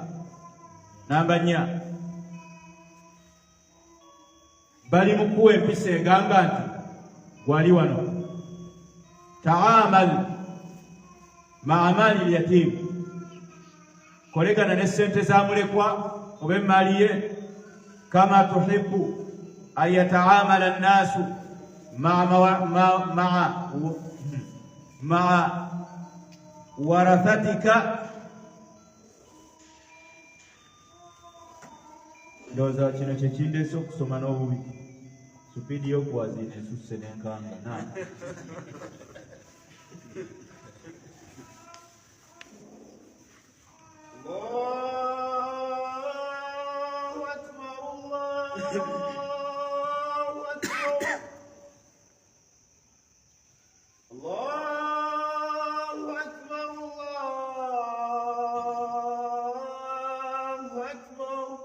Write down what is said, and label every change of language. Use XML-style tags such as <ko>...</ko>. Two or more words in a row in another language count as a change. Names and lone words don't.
<lg>Namba 4, bali mu kuwa empisa egamba nti wali wano,</lg> <ar>تعامل مع مال اليتيم,</ar> <lg>kolegana ne sente za mulekwa oba emmaali ye,</lg> <ar>كما تحب أن يتعامل الناس مع ورثتك.</ar> <lg>Ndowooza kino kyekindeese okusoma n'obubi, supiidi y'okuwazina esusse n'enkanga.</lg> <ar>الله أكبر، الله أكبر، الله أكبر، الله أكبر.</ar>